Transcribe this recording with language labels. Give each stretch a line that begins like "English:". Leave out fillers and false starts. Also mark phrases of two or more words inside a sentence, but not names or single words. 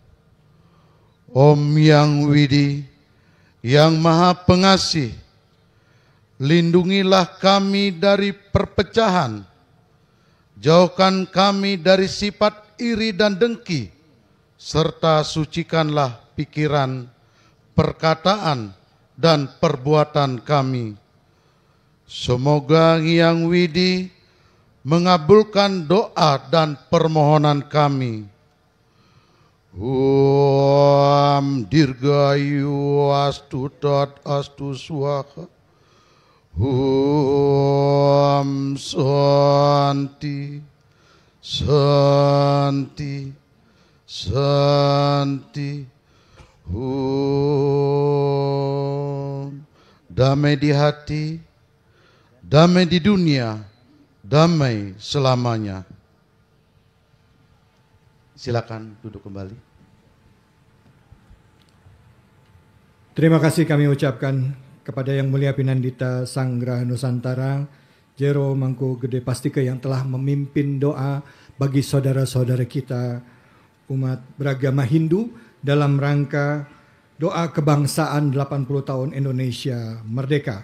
Indonesian: Om Yang Widi, Yang Maha Pengasih, lindungilah kami dari perpecahan, jauhkan kami dari sifat iri dan dengki, serta sucikanlah pikiran, perkataan, dan perbuatan kami. Semoga Yang Widi mengabulkan doa dan permohonan kami.
Sanskrit: Om Dirgayu Astutat Astu Swaha. Om Santi Santi Santi.
Indonesian: Damai di hati, damai di dunia, damai selamanya. Silakan duduk kembali. Terima kasih kami ucapkan kepada Yang Mulia Pinandita Sanggraha Nusantara, Jero Mangku Gede Pastike yang telah memimpin doa bagi saudara-saudara kita umat beragama Hindu dalam rangka doa kebangsaan 80 tahun Indonesia Merdeka.